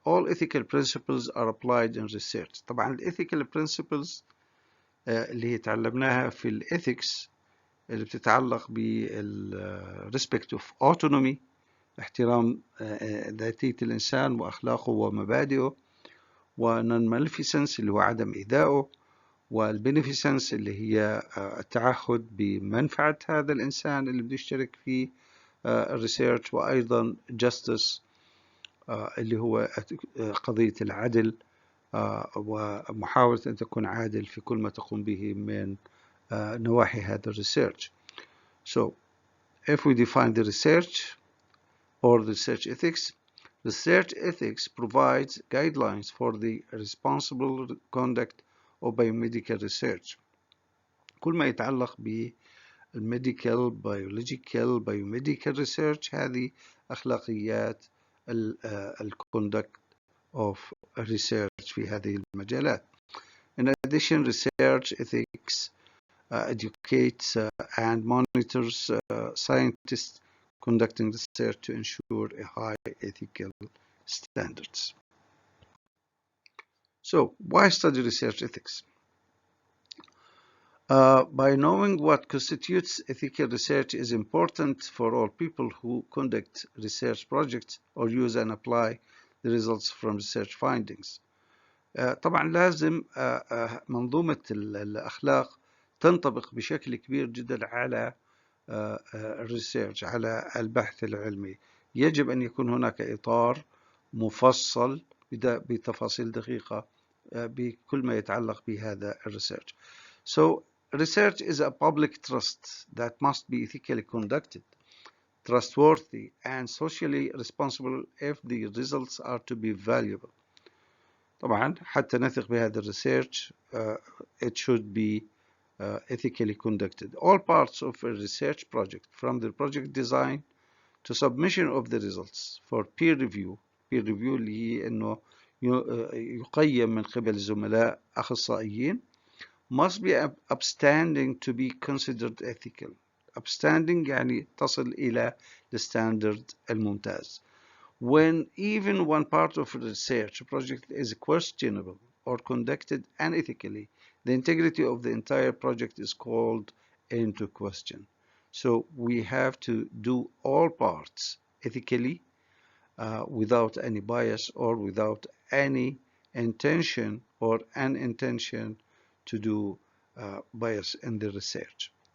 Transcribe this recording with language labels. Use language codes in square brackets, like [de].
[en] All ethical principles are applied in research. [ar] طبعا ال [en] ethical principles [ar] اللي تعلمناها في الإثكس اللي بتتعلق بال [en] respect of autonomy، [ar] احترام ذاتية الإنسان وأخلاقه ومبادئه، والنون-مالفيسنس اللي هو عدم إيذائه، والبينيفيسنس اللي هي التعهد بمنفعة هذا الإنسان اللي بده يشترك في الريسيرش، وأيضا justice اللي هو قضية العدل ومحاولة أن تكون عادل في كل ما تقوم به من نواحي هذا الريسيرش. [en] So, if we define the research or research ethics, research ethics provides guidelines for the responsible conduct of biomedical research. [ar] كل ما يتعلق بالميديكال بيولوجيكال biomedical research هذه أخلاقيات الكوندكت of research في هذه المجالات. [en] In addition, research ethics educates and monitors scientists conducting research to ensure a high ethical standards. So, why study research ethics? By knowing what constitutes ethical research is important for all people who conduct research projects or use and apply the results from research findings. [ar] طبعا لازم منظومة الأخلاق تنطبق بشكل كبير جدا على الريسيرش، على البحث العلمي. يجب أن يكون هناك إطار مفصل بتفاصيل دقيقة بكل ما يتعلق بهذا الريسيرش. [en] So, research is a public trust that must be ethically conducted, trustworthy, and socially responsible if the results are to be valuable. [ar] طبعا حتى نثق بهذا الريسيرش [en] it should be ethically conducted. All parts of a research project, from the project design to submission of the results for peer review [ar] اللي هي انه يقيم من قبل زملاء اخصائيين، [en] must be upstanding to be considered ethical. [ar] Upstanding يعني تصل إلى الستاندرد الممتاز. [en] When even one part of a research project is questionable or conducted unethically, the integrity of the entire project is called into question. So we have to do all parts ethically without any bias or without any intention or unintention to do bias in the research.